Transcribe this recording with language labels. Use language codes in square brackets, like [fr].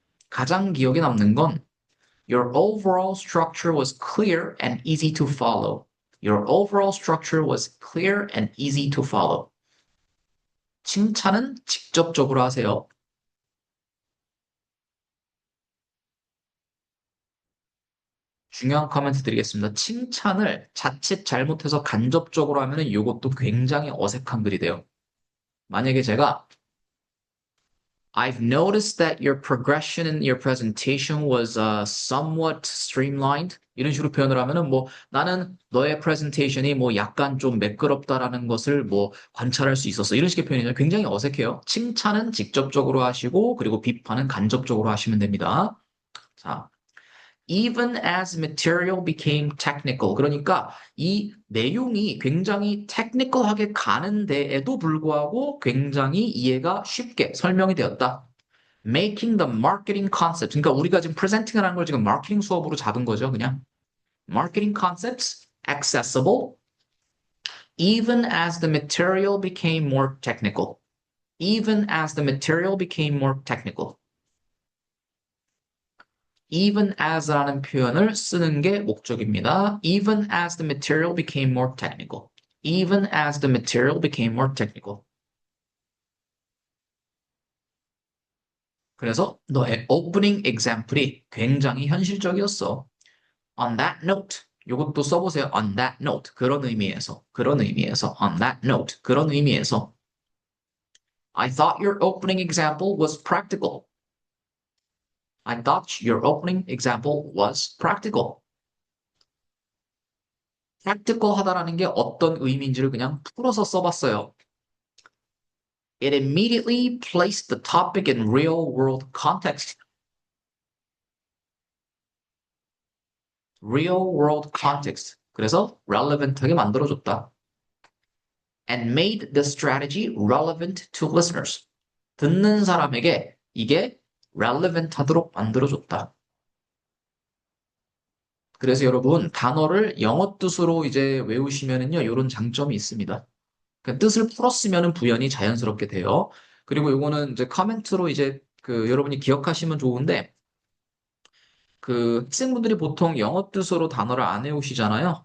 [ko] 가장 기억에 남는 건 [en] your overall structure was clear and easy to follow. Your overall structure was clear and easy to follow. [ko] 칭찬은 직접적으로 하세요. 중요한 코멘트 드리겠습니다. 칭찬을 자칫 잘못해서 간접적으로 하면은 이것도 굉장히 어색한 글이 돼요. 만약에 제가 [en] I've noticed that your progression in your presentation was somewhat streamlined. [ko] 이런 식으로 표현을 하면은 뭐 나는 너의 프레젠테이션이 뭐 약간 좀 매끄럽다라는 것을 뭐 관찰할 수 있었어. 이런 식의 표현이 굉장히 어색해요. 칭찬은 직접적으로 하시고 그리고 비판은 간접적으로 하시면 됩니다. [en] 자, even as material became technical. [ko] 그러니까 이 내용이 굉장히 테크니컬하게 가는 데에도 불구하고 굉장히 이해가 쉽게 설명이 되었다. [en] Making the marketing concept. [ko] 그러니까 우리가 지금 presenting을 하는 걸 지금 마케팅 수업으로 잡은 거죠, 그냥. [en] Marketing concepts accessible even as the material became more technical. Even as the material became more technical. [ko] even as라는 표현을 쓰는 게 목적입니다. [en] Even as the material became more technical. Even as the material became more technical. [ko] 그래서 너의 opening example이 굉장히 현실적이었어. [en] On that note. [ko] 이것도 써보세요. [en] On that note. [ko] 그런 의미에서. [en] 그런 의미에서. On that note. 그런 의미에서. I thought your opening example was practical. I thought your opening example was practical. [ko] practical 하다라는 게 어떤 의미인지를 그냥 풀어서 써봤어요. [en] It immediately placed the topic in real world context. real world context. [ko] 그래서 relevant하게 만들어줬다. [en] And made the strategy relevant to listeners. [ko] 듣는 사람에게 이게 relevant 하도록 만들어줬다. 그래서 여러분, 단어를 영어 뜻으로 이제 외우시면은요, 이런 장점이 있습니다. 그 뜻을 풀었으면은 부연이 자연스럽게 돼요. 그리고 요거는 이제 커멘트로 이제 그 여러분이 기억하시면 좋은데, 그 학생분들이 보통 영어 뜻으로 단어를 안 외우시잖아요.